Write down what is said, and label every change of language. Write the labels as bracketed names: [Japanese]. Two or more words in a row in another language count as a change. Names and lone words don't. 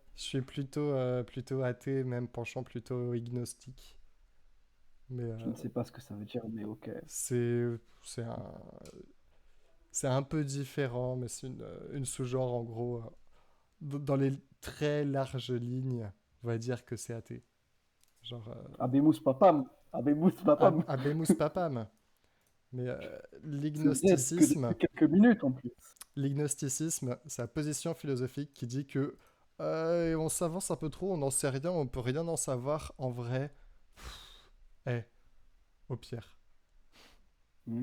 [French] je suis plutôt athée, même penchant plutôt agnostique. Mais Je ne sais pas ce que ça veut dire, mais ok. c'est, c'est un peu différent, mais c'est une sous-genre, en gros. Dans les très larges lignes, on va dire que c'est athée. Genre, [Latin] Abemus papam. Abemus papam. Habemus Papam. [French] Mais C'est vrai que l'ignosticisme, depuis quelques minutes en plus. l'ignosticisme, c'est la position philosophique qui dit que Et on s'avance un peu trop, on n'en sait rien, on peut rien en savoir. En vrai, eh, au pire. Hmm.